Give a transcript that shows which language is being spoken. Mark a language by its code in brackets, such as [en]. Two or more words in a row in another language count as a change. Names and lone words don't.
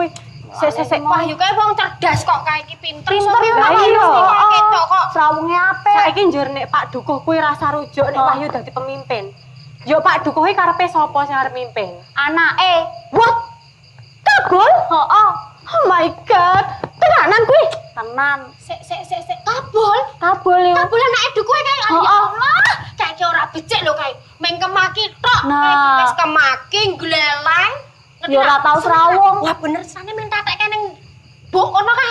[jv] Sik Wahyu kae wong cerdas kok kae iki pinter. Pinter yo Lah iya. Ketok kok. Srawunge apik. Saiki njur nek Pak Dukuh kuwi rasa rujuk nek Wahyu dadi pemimpin. Yo Pak Dukuh iki karepe sapa sing arep mimpin? Anake. [en] What? Kabul? [jv] Heeh. [en] Oh my god. [jv] Tenanan kuwi? Tenan. Sik. Kabul. Kabul yo. Kabul anake duku kae. [ar] Ya Allah, [jv] kae iki ora becik lho kae. Meng kemaki tok. Nah. Wis kemaki gleleng. Yo ora tau srawung. Wah bener sane men tatek ning mbok kono kae.